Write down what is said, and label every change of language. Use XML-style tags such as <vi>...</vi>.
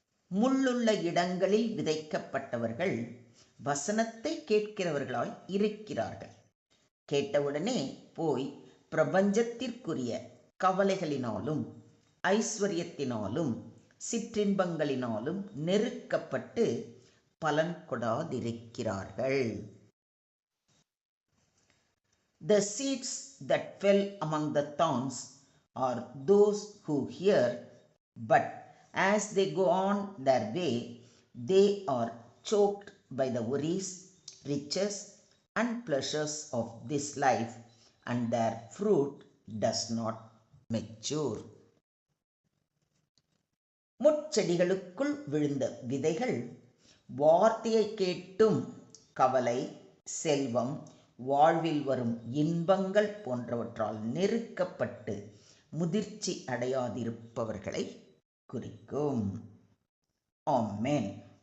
<ta>முள்ளுள்ள இடங்களில் விதைக்கப்பட்டவர்கள் வசனத்தை கேட்கிறவர்களாய் இருக்கிறார்கள். கேட்டவுடனே போய் பிரபஞ்சத்திற்குரிய கவலைகளினாலும் ஐஸ்வர்யத்தினாலும் சிற்றின்பங்களினாலும் நெருக்கப்பட்டு பலன் கொடாதிருக்கிறார்கள்.</ta> <en>The seeds that fell among the thorns are those who hear, but as they go on their way, they are choked by the worries, riches, and pleasures of this life, and their fruit does not mature.</en> <ta>முட்செடிகளுக்குள் விழுந்த விதைகள் வார்த்தையை கேட்டும் கவலை, செல்வம், வாழ்வில் வரும் இன்பங்கள் போன்றவற்றால் நெருக்கப்பட்டு முதிர்ச்சி அடையாதிருப்பவர்களை குறிக்கும். ஆமென்.</ta>